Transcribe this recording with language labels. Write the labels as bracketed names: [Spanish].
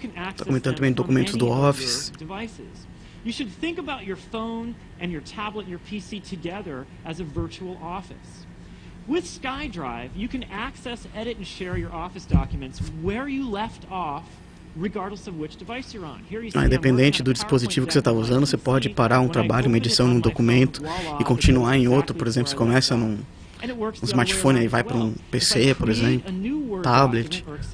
[Portuguese] Está comentando também documentos do Office. [English] You should think about your phone and your tablet and your PC together as a virtual office. With SkyDrive, you can access, edit, and share your Office documents where you left off, regardless of which device you're on. Here you see [Portuguese] independente do dispositivo que você está usando, você pode parar um trabalho, uma edição num documento e continuar em outro. Por exemplo, você começa num smartphone e vai para um PC, por exemplo, tablet.